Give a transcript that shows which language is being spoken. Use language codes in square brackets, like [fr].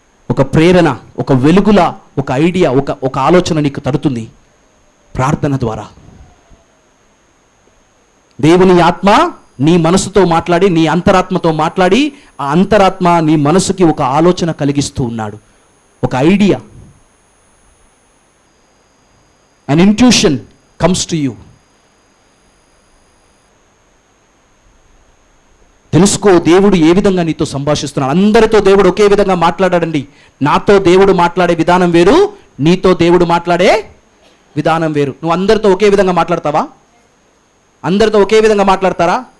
[te] ఒక ప్రేరణ, ఒక వెలుగులా, ఒక ఐడియా, ఒక ఆలోచన నీకు తడుతుంది ప్రార్థన ద్వారా. దేవుని ఆత్మ నీ మనసుతో మాట్లాడి, నీ అంతరాత్మతో మాట్లాడి, ఆ అంతరాత్మ నీ మనసుకి ఒక ఆలోచన కలిగిస్తూ ఉన్నాడు, ఒక idea. [en] an intuition comes to you. [te] తెలుసుకో దేవుడు ఏ విధంగా నీతో సంభాషిస్తున్నాడు. అందరితో దేవుడు ఒకే విధంగా మాట్లాడాడండి. నాతో దేవుడు మాట్లాడే విధానం వేరు, నీతో దేవుడు మాట్లాడే విధానం వేరు. నువ్వు అందరితో ఒకే విధంగా మాట్లాడతావా? అందరితో ఒకే విధంగా మాట్లాడతారా?